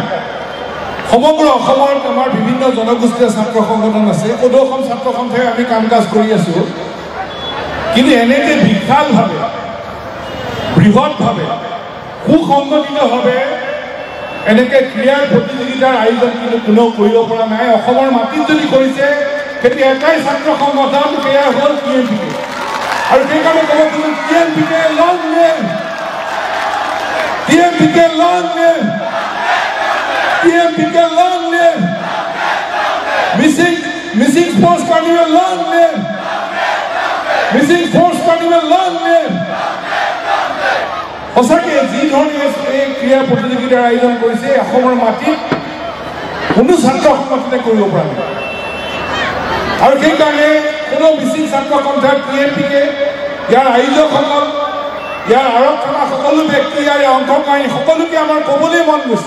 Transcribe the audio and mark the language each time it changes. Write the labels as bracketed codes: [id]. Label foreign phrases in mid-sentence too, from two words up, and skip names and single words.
[as] সমগ্ৰ অসমত আমাৰ বিভিন্ন জনগোষ্ঠীয় ছাত্ৰ সংগঠন আছে, সদৌ অসম ছাত্ৰ সন্থাই আমি কাম কাজ কৰি আছোঁ, কিন্তু এনেকৈ বিশালভাৱে বৃহৎভাৱে সুসংগঠিতভাৱে এনেকৈ ক্ৰীড়াৰ প্ৰতিযোগিতাৰ আয়োজন কিন্তু কোনেও কৰিব পৰা নাই। অসমৰ মাটিত যদি কৰিছে সেইটো এটাই ছাত্ৰ সংগঠন, সেয়া হ'ল TMPK। আৰু সেইকাৰণে ক'ব খোজো [en] TMPK long live, TMPK long live, TMPK long live, Missing Sports Carnival long live, Missing Sports Carnival long live। [as] সঁচাকৈ যি ধৰণে এই ক্ৰীড়া প্ৰতিযোগিতাৰ আয়োজন কৰিছে অসমৰ মাটিত কোনো ছাত্ৰ সংগঠনে কৰিব পৰা নাই। আৰু সেইকাৰণে কোনো মিচিং ছাত্ৰ সন্থা TMPK, ইয়াৰ আয়োজকসকল, ইয়াৰ আঁৰত থকা সকলো ব্যক্তি, ইয়াৰ অংশগ্ৰহী সকলোকে আমাৰ ক'বলৈ মন গৈছে।